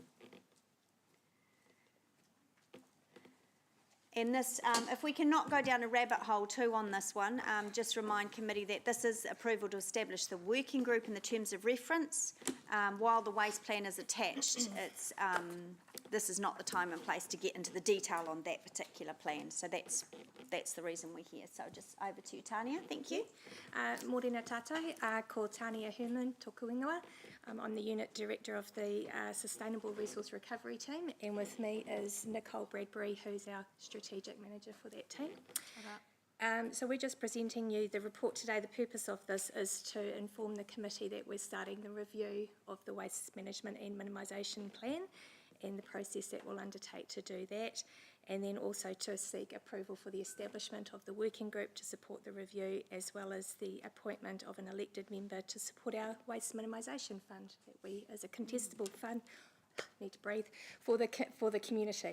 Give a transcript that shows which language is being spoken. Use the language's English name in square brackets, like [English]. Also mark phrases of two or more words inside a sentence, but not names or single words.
[English] And this, if we cannot go down a rabbit hole too on this one, just remind committee that this is approval to establish the working group in the terms of reference. While the waste plan is attached, it's, this is not the time and place to get into the detail on that particular plan. So that's the reason we're here. So just over to you, Tania. Thank you. [Māori] Morena tātou, ko Tania Herman, tōku ingoa. [English] I'm the Unit Director of the Sustainable Resource Recovery Team, and with me is Nicole Bradbury, who's our Strategic Manager for that team. So we're just presenting you the report today. The purpose of this is to inform the committee that we're starting the review of the Waste Management and Minimisation Plan and the process that we'll undertake to do that, and then also to seek approval for the establishment of the working group to support the review, as well as the appointment of an elected member to support our Waste Minimisation Fund that we, as a contestable fund, need to breathe, for the community.